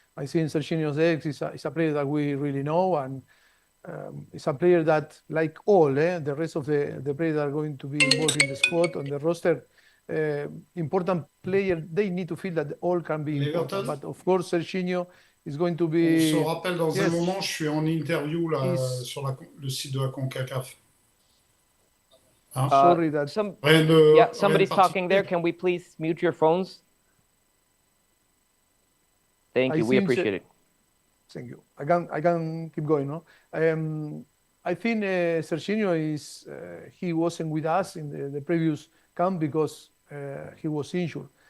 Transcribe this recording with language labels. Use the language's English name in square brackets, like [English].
[English] I think Serginho Dest is a player that we really know, and it's a player that, like all the rest of the players that are going to be involved in the squad on the roster, important player, they need to feel that all can be important. But of course, Serginho is going to be. [French] On se rappelle dans un moment, je suis en interview là, sur le site de la CONCACAF. [English] Sorry that somebody's talking there. Can we please mute your phones? Thank you. We appreciate it. Thank you. I can keep going, no? I think Serginho he wasn't with us in the previous camp because he was injured.